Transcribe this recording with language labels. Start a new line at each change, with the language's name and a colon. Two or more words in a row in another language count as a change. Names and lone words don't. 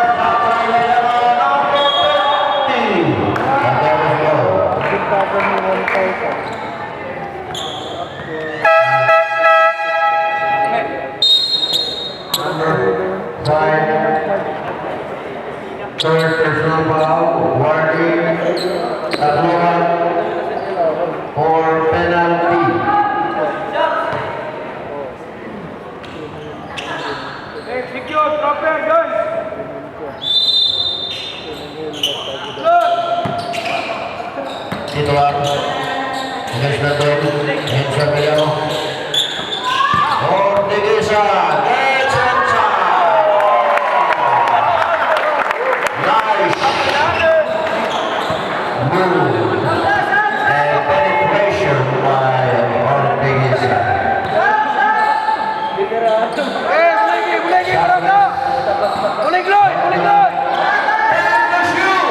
English: Number 50. And there we go. Number 5. Third personal foul. WARAY. Tacloban. For penalty. Hey, secure, proper, guys! Good! Titular. Against the goal. And Sevillano. Ortega gets inside. Nice move. And penetration by Ortega. Hey, bulegi, berapa? Buleg loy, buleg loy! And the shoot.